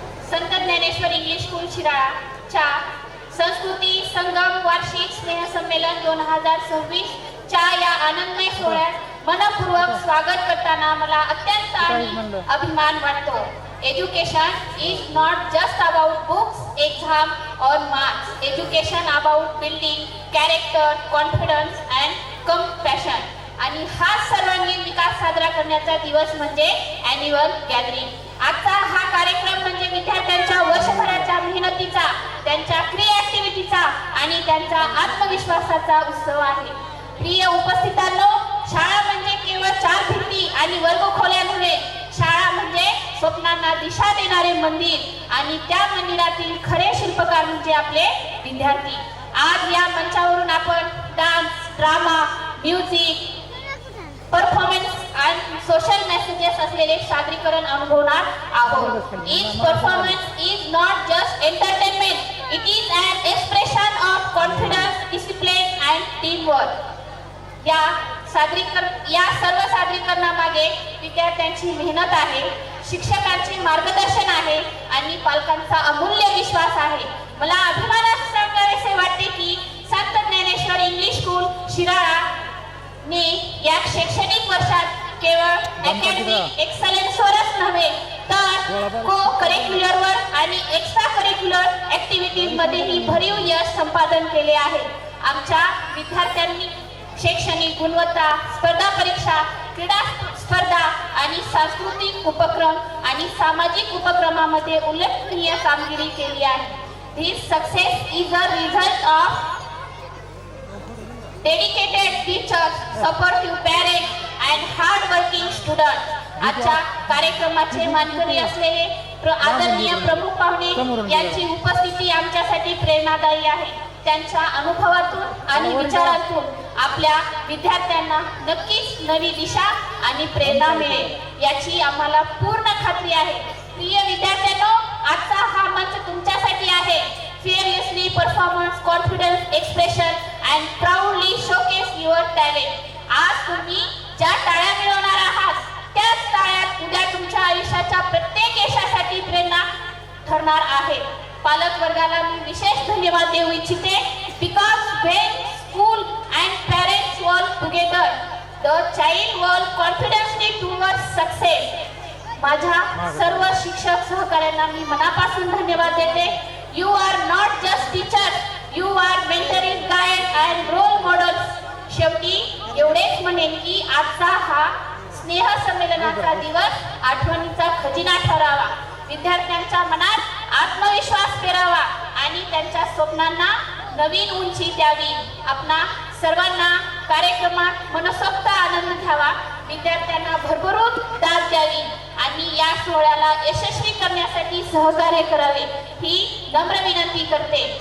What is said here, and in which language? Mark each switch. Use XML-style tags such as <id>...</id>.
<mr>संत Dnyaneshwar English school शिराळाच्या संस्कृती संगम वार्षिक स्नेहसंमेलन 2026 च्या या आनंदमय सोहळ्यात मनपूर्वक स्वागत करताना मला अत्यंत अभिमान वाटतो.</mr> <en>Education is not just about books, exam or marks. Education about building character, confidence and compassion.</en> <mr>आणि हा सर्वांगीण विकास साजरा करण्याचा दिवस म्हणजे ॲन्युअल गॅदरिंग. आजचा हा कार्यक्रम म्हणजे विद्यार्थ्यांच्या वर्षभराच्या मेहनतीचा, त्यांच्या क्रिएटिव्हिटीचा आणि त्यांचा आत्मविश्वासाचा उत्सव आहे. प्रिय उपस्थितांनो, शाळा म्हणजे केवळ 4 भिंती आणि वर्गखोल्या नव्हे. शाळा म्हणजे स्वप्नांना दिशा देणारे मंदिर आणि त्या मंदिरातील खरे शिल्पकार म्हणजे आपले विद्यार्थी. आज या मंचावरून आपण डान्स, ड्रामा, म्युझिक, परफॉर्मन्स आणि सोशल मेसेजेस असलेले सादरीकरण अनुभवणार आहोत.</mr> <en>Each performance is not just entertainment, it is an expression of confidence, discipline and teamwork.</en> <mr>या सर्व सादरीकरणामागे विद्यार्थ्यांची मेहनत आहे, शिक्षकांचे मार्गदर्शन आहे आणि पालकांचा अमूल्य विश्वास आहे. मला अभिमानाने सांगावेसे वाटते की संत ज्ञानेश्वर इंग्लिश स्कूल शिराळा ने या शैक्षणिक वर्षात केवळ अकॅडमिक एक्सलन्सवरच नव्हे तर को करिक्युलरवर आणि एक्स्ट्रा करिक्युलर ऍक्टिव्हिटीज मध्येही भरीव यश संपादन केले आहे. आमच्या विद्यार्थ्यांनी शैक्षणिक गुणवत्ता, स्पर्धा परीक्षा, क्रीडा स्पर्धा आणि सांस्कृतिक उपक्रम आणि सामाजिक उपक्रमामध्ये उल्लेखनीय कामगिरी केली आहे.</mr> <en>This success is a result of dedicated teachers, supportive parents and hard working students.</en> <mr>आजच्या कार्यक्रमाचे मानकरी असलेले आदरणीय प्रमुख पाहुणे यांची उपस्थिती आमच्यासाठी प्रेरणादायी आहे. त्यांच्या अनुभवातून आणि विचारातून आपल्या विद्यार्थ्यांना नक्कीच नवी दिशा आणि प्रेरणा मिळेल याची आम्हाला पूर्ण खात्री आहे. प्रिय विद्यार्थ्यांनो, आजचा हा मंच तुमच्यासाठी आहे.</mr> <en>Fearlessly performance, confidence, expression and proudly showcase your talent.</en> <mr>आज तुम्ही ज्या टाळ्या मिळवणार आहात त्याच टाळ्यात उद्या तुमच्या आयुष्याच्या प्रत्येक यशासाठी प्रेरणा ठरणार आहे. पालक वर्गाला मी विशेष धन्यवाद देऊ इच्छिते.</mr> <en>Because when school and parents work together, the child will confidently towards success.</en> <mr>माझ्या सर्व शिक्षक सहकाऱ्यांना मी मनापासून धन्यवाद देते.</mr> <en>You are not just teachers, you are mentoring, guide and role models.</en> <mr>शेवटी एवढेच म्हणेन की आजचा हा स्नेह संमेलनाचा दिवस आठवणीचा खजिना ठरावा, विद्यार्थ्यांच्या मनात आत्मविश्वास पेरावा आणि त्यांच्या स्वप्नांना नवीन उंची द्यावी. आपणा सर्वांना कार्यक्रमात मनसोक्त आनंद घ्यावा, विद्यार्थ्यांना भरभरून दाद द्यावी आणि या सोहळ्याला यशस्वी करण्यासाठी सहकार्य करावे ही नम्र विनंती करते.</mr>